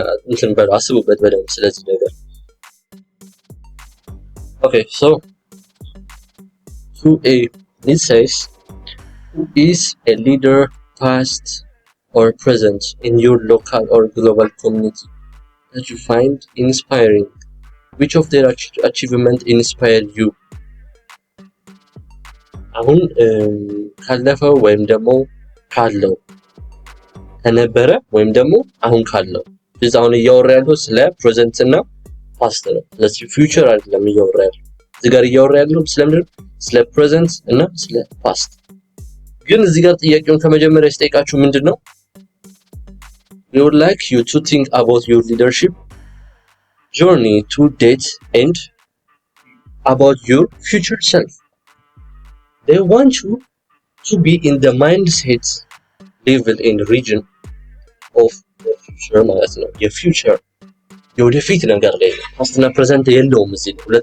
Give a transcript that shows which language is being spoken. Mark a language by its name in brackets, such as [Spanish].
[Amharic] እንትን በሉ አስቡበት በደንብ ስለዚህ ነገር። [English] Okay, so 2A, it says, who is a leader past or present in your local or global community that you find inspiring? Which of their achievement inspired you? [Amharic] አሁን ካለፈው ወይም ደግሞ ካለው ከነበረ ወይም ደግሞ አሁን ካለው እዚህ አሁን እያወራ ያለው ስለ ፕሬዘንት እና ፓስት ነው። ስለዚህ ፊውቸር አይደለም እያወራ ያለው። እዚህ ጋር እያወራ ያለው ስለምንድን ስለ ፕሬዘንት እና ስለ ፓስት። ግን እዚህ ጋር ጥያቄውን ከመጀመሪያ ሲጠይቃችሁ ምንድነው? [English] We would like you to think about your leadership journey to date and about your future self. They want you to be in the mindset level and region of the future [Amharic] ማለት ነው። የፊውቸር የወደፊት ነገር ላይ ፓስትና ፕሬዘንት የለውም። እዚህ